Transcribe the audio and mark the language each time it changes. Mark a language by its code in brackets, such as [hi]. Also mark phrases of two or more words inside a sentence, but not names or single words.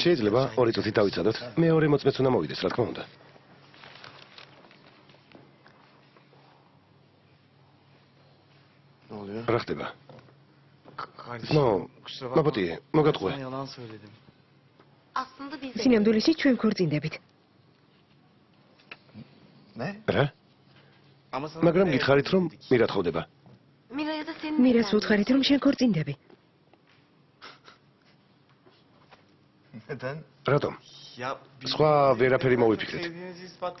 [ka] შეიძლება [tr] miyim? [ka] 2 წუთი დავიცადოთ. მეორე მოწმეც უნდა მოვიდეს, რა თქმა უნდა. [tr] Ne oluyor? [ka] რა ხდება? [tr] Kardeşim, No, kusura bakma. [ka] მაბოტიე, მოგატყვე. [tr] Sana yalan söyledim. Aslında biz de. [ka] სინამდვილეში ჩვენ ქორწინდებით. [tr] Ne? [ka] რა? [tr] Ama sana [ka] მაგრამ [tr] ne [ka] გითხარით რომ [tr] dedik? [ka] მირა თხოვდება. [tr] Mira'ya da senin [ka] მირას უთხარით რომ შენ ქორწინდები. [tr] Neden? [ka] რატომ? [tr] Ya biz- [ka] სხვა ვერაფერი [tr] Çok [ka] მოვიფიქრეთ. [tr] sevdiğinizi ispatlamak-